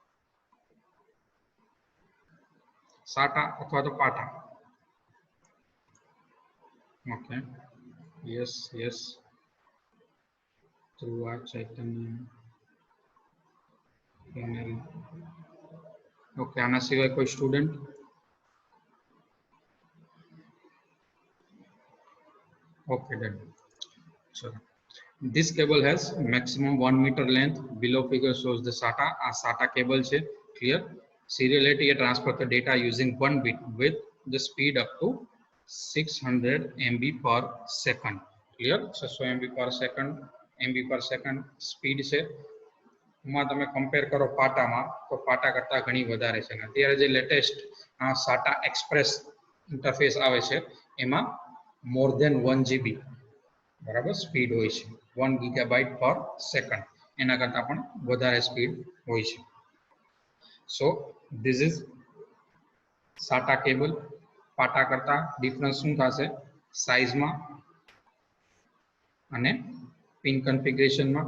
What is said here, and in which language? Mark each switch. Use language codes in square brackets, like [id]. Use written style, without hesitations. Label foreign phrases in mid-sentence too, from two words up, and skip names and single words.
[gu] SATA અથવા તો PATA. [en] okay, yes yes. [gu] ધ્રુવા, ચૈતન્ય, ઓકે, આના સિવાય કોઈ સ્ટુડન્ટ? [en] Okay, done. So this cable has maximum 1 meter length. Below figure shows the SATA. A SATA cable છે. Clear? Serial ATA transfer the data using 1 bit with the speed up to 600 MB per second. Clear? 600 MB per second speed છે. [gu] માં તમે કમ્પેર કરો પાટામાં તો પાટા કરતા ઘણી વધારે છે. અત્યારે જે લેટેસ્ટ SATA [en] express interface [gu] આવે છે એમાં [en] more than 1 GB, [gu] બરાબર, સ્પીડ હોય છે. [en] 1 GB per second, [gu] એના કરતા પણ વધારે સ્પીડ હોય છે. [en] so this is SATA cable. [gu] પાટા કરતા ડિફરન્સ શું થશે? સાઇઝમાં અને [en] pin configurationમાં.